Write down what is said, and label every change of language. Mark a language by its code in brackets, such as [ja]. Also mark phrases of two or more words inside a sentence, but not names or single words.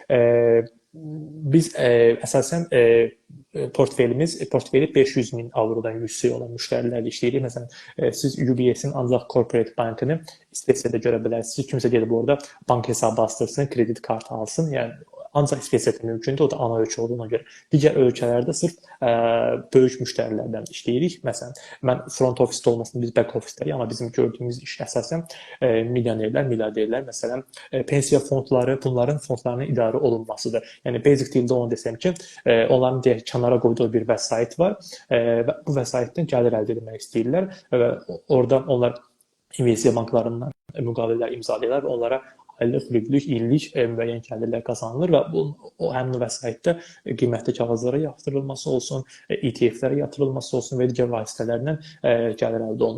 [az] Biz əsasən portfeli 500 min avrodan yüksək olan müştərilərlə işləyirik. Məsələn, siz UBS-in ancaq corporate bankını istəsədə görə bilərsiniz. Kimsə gedib orada bank hesabı açdırsın, kredit kartı alsın. Yəni ancaq istəsədə mümkündür. O da ana ölkə olduğuna görə. Digər ölkələrdə sırf böyük müştərilərdən işləyirik. Məsələn, mən [en] front office- [az] də olmasını biz [en] back office- [az] dəyik, amma bizim gördüyümüz iş əsasən milyonerlər, milyarderlər, məsələn, pensiya fondları, bunların fondlarının idarə olunmasıdır. Yəni basic dildə onu desəm ki, onların deyək kənara qoyduğu bir vəsait var və bu vəsaitdən gəlir əldə etmək istəyirlər və oradan onlar investisiya banklarından müqavilələr imzalayırlar və onlara aylıq, illik müəyyən gəlirlər qazanılır və o həmin vəsaitdə qiymətli kağızlara yatırılması olsun, ETF-lərə yatırılması olsun və digər vasitələrlə gəlir əldə olunur.